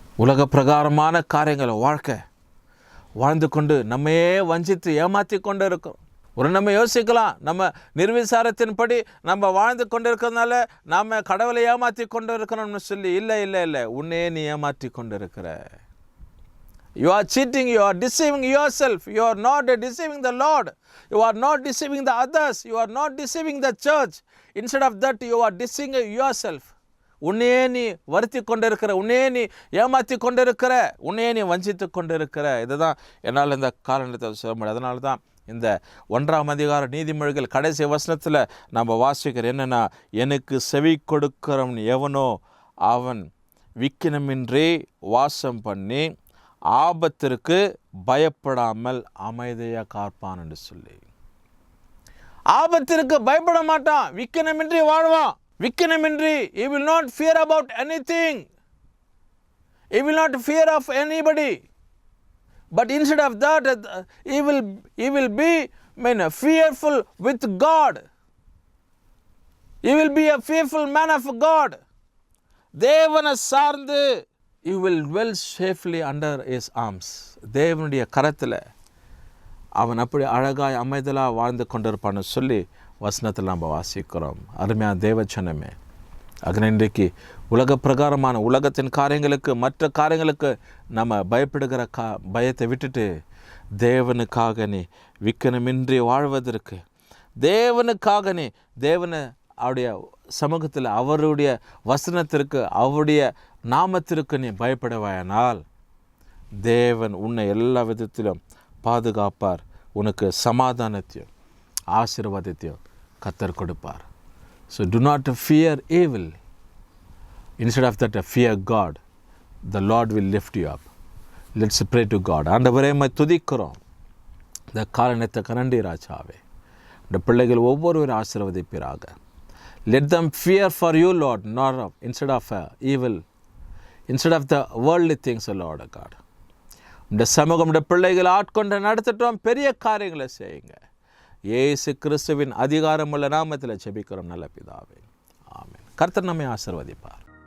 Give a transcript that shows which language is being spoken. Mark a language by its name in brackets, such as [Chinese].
[Tamil] உலக பிரகாரமான காரியங்களை வாழ்ந்து கொண்டு நம்மையே வஞ்சித்து ஏமாற்றி கொண்டு இருக்கோம். ஒரு நம்ம யோசிக்கலாம், நம்ம நிர்விசாரத்தின்படி நம்ம வாழ்ந்து கொண்டு இருக்கிறதுனால நாம் கடவுளை ஏமாற்றி கொண்டு இருக்கிறோம்னு சொல்லி. இல்லை, உன்னையே நீ ஏமாற்றி கொண்டு இருக்கிற. [English] You are cheating, you are deceiving yourself. You are not deceiving the Lord. You are not deceiving the others. You are not deceiving the church. Instead of that, you are deceiving yourself. [Tamil] உன்னையே நீ வருத்தி கொண்டு இருக்கிற, உன்னையே நீ ஏமாற்றி கொண்டு இருக்கிற, உன்னையே நீ வஞ்சித்து கொண்டு இருக்கிற. இதுதான் என்னால் இந்த காரணத்தை சொல்ல முடியும். அதனால தான் இந்த 1ஆம் அதிகார நீதிமொழிகள் கடைசி வசனத்தில் நம்ம வாசிக்கிற என்னென்னா, எனக்கு செவி கொடுக்கிறவன் எவனோ அவன் விக்கினமின்றி வாசம் பண்ணி ஆபத்திற்கு பயப்படாமல் அமைதியாக காப்பான் என்று சொல்லி. ஆபத்திற்கு பயப்பட மாட்டான், விக்கினமின்றி வாழ்வான். விக்கினமின்றி, [English] he will not fear about anything. He will not fear of anybody. But instead of that, he will be fearful with God. He will be a fearful man of God. [Tamil] தேவனை சார்ந்து [English] you will dwell safely under his arms. [Tamil] தேவனுடைய கரத்தில் அவன் அப்படி அழகாய் அமைதலாக வாழ்ந்து கொண்டிருப்பான்னு சொல்லி வசனத்தில் நம்ம வாசிக்கிறோம். அருமையான தேவச்சனமே, அதனால் இன்றைக்கு உலக பிரகாரமான உலகத்தின் காரியங்களுக்கு, மற்ற காரியங்களுக்கு நம்ம பயப்படுகிற பயத்தை விட்டுட்டு தேவனுக்காக நீ விக்கனமின்றி வாழ்வதற்கு, தேவனுக்காக நீ அவருடைய சமூகத்தில் அவருடைய வசனத்திற்கு, அவருடைய நாமத்திற்கு நீ பயப்படுவாயானால் தேவன் உன்னை எல்லா விதத்திலும் பாதுகாப்பார். உனக்கு சமாதானத்தையும் ஆசீர்வாதத்தையும் கர்த்தர் கொடுப்பார். [English] So do not fear evil. Instead of that, fear God. The Lord will lift you up. Let's pray to God. [Tamil] ஆண்டவரே, உம்மை துதிக்கிறோம். இந்த காரணத்துக்கு நன்றி ராஜாவே. இந்த பிள்ளைகள் ஒவ்வொருவரும் ஆசீர்வதிப்பீராக. [English] Let them fear for you, Lord, instead of evil, instead of the worldly things, Lord God. [Tamil] இந்த சமூகம் இந்த பிள்ளைகள் ஆட்கொண்டு நடத்தட்டும், பெரிய காரியங்களை செய்யுங்க. இயேசு கிறிஸ்துவின் அதிகாரமுள்ள நாமத்தில் ஜெபிக்கிறோம் நல்ல பிதாவே, ஆமென். கர்த்தர் நம்மை ஆசீர்வதிப்பார்.